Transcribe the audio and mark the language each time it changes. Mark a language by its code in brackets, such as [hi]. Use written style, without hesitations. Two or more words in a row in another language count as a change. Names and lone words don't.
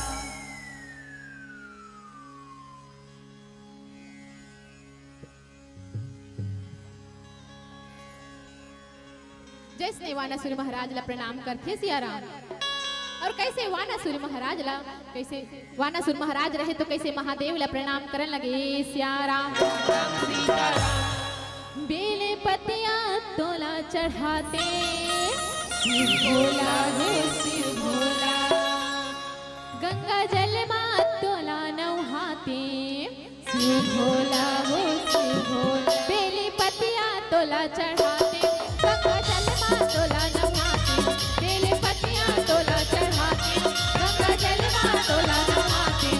[hne] जैसे वानासुर महाराज ला प्रणाम करते सियाराम। और कैसे वानासुर महाराज ला कैसे वानासुर महाराज रहे तो कैसे महादेव ला प्रणाम करने लगे। सियाराम बेले पतिया तोला चढ़ाते शिव भोला हे शिव भोला, गंगा जल मां तोला नौहाते शिव भोला हो शिव भोला। बेले पतिया तोला चढ़ाते गंगा जल मां तोला नौहाते, बेले पतिया तोला चढ़ाते गंगा जल मां तोला नौहाते।